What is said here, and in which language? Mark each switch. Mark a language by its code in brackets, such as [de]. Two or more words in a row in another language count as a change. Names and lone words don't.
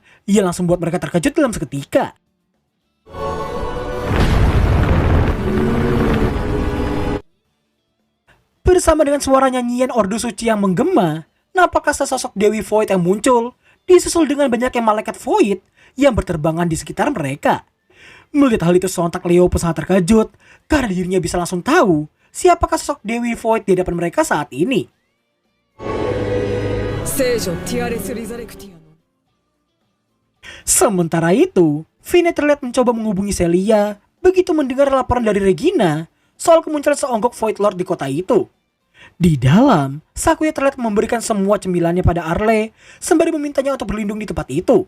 [id] Ia langsung buat mereka terkejut dalam seketika. Bersama dengan suara nyanyian Ordo Suci yang menggema, nampaklah sesosok Dewi Void yang muncul, disusul dengan banyaknya malaikat Void yang berterbangan di sekitar mereka. Melihat hal itu sontak Leo pun sangat terkejut karena dirinya bisa langsung tahu siapakah sosok Dewi Void di hadapan mereka saat ini. [ja] 聖女ティアレス・リザレクティアの [id] Sementara itu, Fine terlihat mencoba menghubungi Celia begitu mendengar laporan dari Regina soal kemunculan seonggok Void Lord di kota itu. Di dalam, Sakuya terlihat memberikan semua cemilannya pada Arle sembari memintanya untuk berlindung di tempat itu.